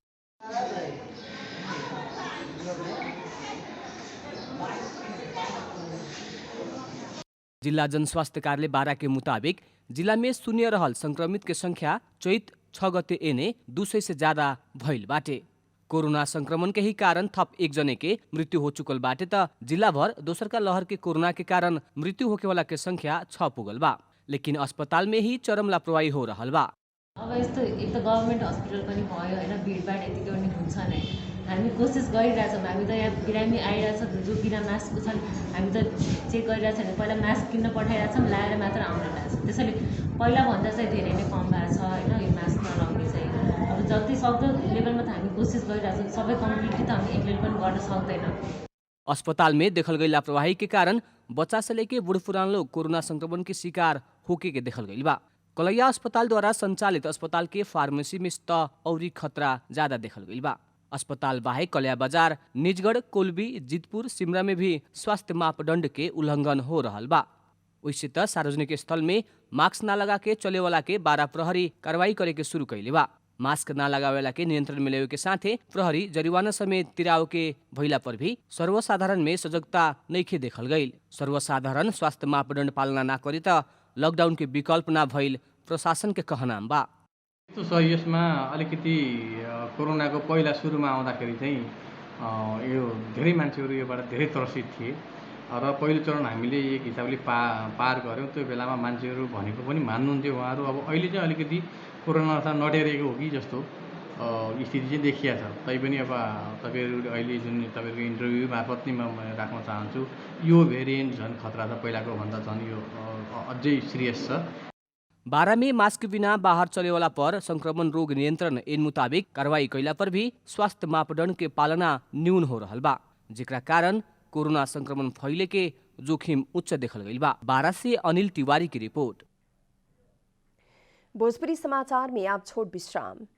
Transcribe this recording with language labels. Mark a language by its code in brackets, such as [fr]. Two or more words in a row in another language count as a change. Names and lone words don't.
[bho] जिला जनस्वास्थ्य कार्यालय 12 के मुताबिक जिला में शून्य रहल संक्रमित के संख्या चैत 6 गते एने 200 से ज्यादा भइल बाटे। कोरोना संक्रमण के ही कारण थप 1 जने के मृत्यु हो चुकल बाटे त जिला भर दोसर का लहर के कोरोना के कारण मृत्यु होके वाला के संख्या 6 पुगल बा। लेकिन अस्पताल में ही चरम लापरवाही हो रहल बा। [ne] अब यस्तो एक त गभर्मेन्ट हस्पिटल पनि भयो हैन, भिडभाड यतिकै पनि हुन्छ नै। हामी कोसिस गरिरहेछौँ। हामी त यहाँ बिरामी आइरहेछ जो बिना मास्कको छन् हामी त चेक गरिरहेछ भने पहिला मास्क किन्न पठाइरहेछौँ, लगाएर मात्र आउन लाग्छ। त्यसैले पहिलाभन्दा चाहिँ धेरै नै कम भएको छ हैन यो मास्क नलाउने चाहिँ। अब जति सक्दो लेभलमा त हामी कोसिस गरिरहेछौँ। सबै कम्प्लिटली त हामी एक्लै पनि गर्न सक्दैन। [bho] अस्पताल में देखल गई लापरवाही के कारण बच्चा से लेके बूढ़ पुरान लोग कोरोना संक्रमण के शिकार होके के देखल गई बा। कलैया अस्पताल द्वारा संचालित अस्पताल के फार्मेसी में त औरी खतरा ज्यादा देखल गई बा। अस्पताल बाहेक कलैया बाजार, निजगढ़, कोलबी, जितपुर, सिमरा में भी स्वास्थ्य मापदंड के उल्लंघन हो रहल बा। वैसे त सार्वजनिक स्थल में मास्क ना लगा के चले वाला के 12 प्रहरी कार्रवाई करे के शुरू कैले बा। मास्क ना लगावेला के नियंत्रण में लेवे के साथे प्रहरी जरिवाना समेत तिराव के भइला पर भी सर्वसाधारण में सजगता नइखे देखल गई। सर्वसाधारण स्वास्थ्य मापदंड पालना ना करी त लकडाउन के विकल्प ना भइल प्रशासन के कहनाम बा। [ne] यसमा अलिकति कोरोनाको पहिला सुरुमा आउँदाखेरि चाहिँ यो धेरै मान्छेहरू योबाट धेरै त्रसित थिए र पहिलो चरण हामीले एक हिसाबले पार गऱ्यौँ। त्यो बेलामा मान्छेहरू भनेको पनि मान्नुहुन्थ्यो उहाँहरू। अब अहिले चाहिँ अलिकति कोरोना अवस्था नडेरेको हो कि जस्तो स्थिति चाहिँ देखिया छ। तैपनि अब तपाईँहरू अहिले जुन तपाईँहरूको इन्टरभ्यू मार्फत नै म राख्न चाहन्छु, यो भेरिएन्ट झन् खतरा छ, पहिलाको भन्दा झन् यो अझै सिरियस छ। [bho] 12 में मास्क बिना बाहर चले वाला पर संक्रमण रोग नियंत्रण इन मुताबिक कार्रवाई कैला पर भी स्वास्थ्य मापदंड के पालना न्यून हो रहल बा, जेकरा कारण कोरोना संक्रमण फैले के जोखिम उच्च देखल गई बा। 12 से अनिल तिवारी की रिपोर्ट। भोजपुरी समाचार में आप छोट विश्राम।